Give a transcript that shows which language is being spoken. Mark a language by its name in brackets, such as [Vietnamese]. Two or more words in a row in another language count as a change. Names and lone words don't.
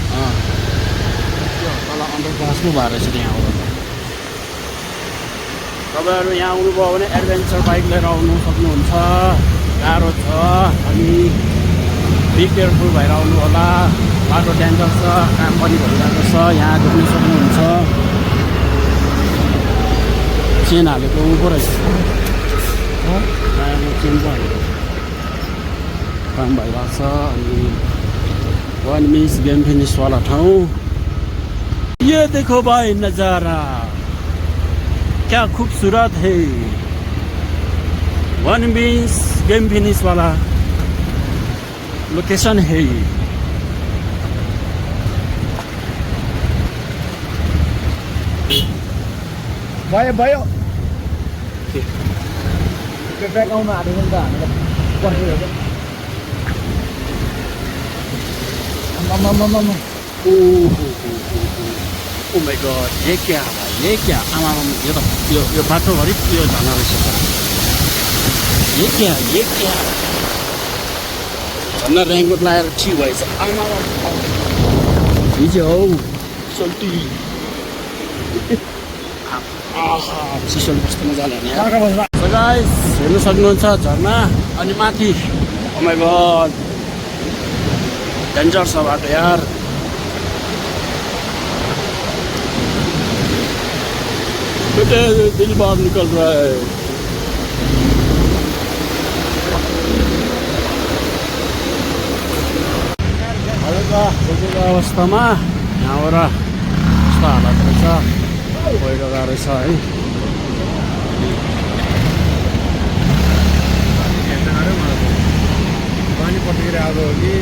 [Nepali] तल अन्डर पासमा भएर रहेछ यहाँबाट तपाईँहरू यहाँ आउनुभयो भने [English] adventure bike [Nepali] लिएर आउनु सक्नुहुन्छ गाह्रो छ अनि [English] be careful [Nepali] भएर आउनु होला बाटो डेन्जर छ काम पनि भइरहेको छ यहाँ देख्न सक्नुहुन्छ चेन हालेको उँभो रहेछ चेन पो हालेको काम भइरहेको छ अनि [English] one miss game finish [Hindi] वाला ठाउँ ये देखो भाई नजारा क्या खूबसूरत है [English] one miss game finish [Hindi] वाला लोकेशन है [Nepali] भयो त्यो ट्र्याक आउनु आँटेको नि त हामीलाई [English] oh my god [Hindi] ये क्या भाई ये क्या आमाम [Nepali] यो बाटोभरि यो झर्ना रहेछ [Hindi] ये क्या [Nepali] झर्ना रेनकोट लगाएर ठिक भएछ आमा हिजो हौ सल्टी चिसोले कस्तो मजाले हेर्ने गाइस हेर्नु सक्नुहुन्छ झर्ना अनि माथि [English] oh my god [Nepali] डेन्जर छ बाटो यार [Hindi] बेटे दिल बाहर निकल रहा है [Nepali] बोकेको अवस्थामा यहाँबाट यस्तो हालत रहेछ पहिरो गएको रहेछ है पानी पटेर आएको हो कि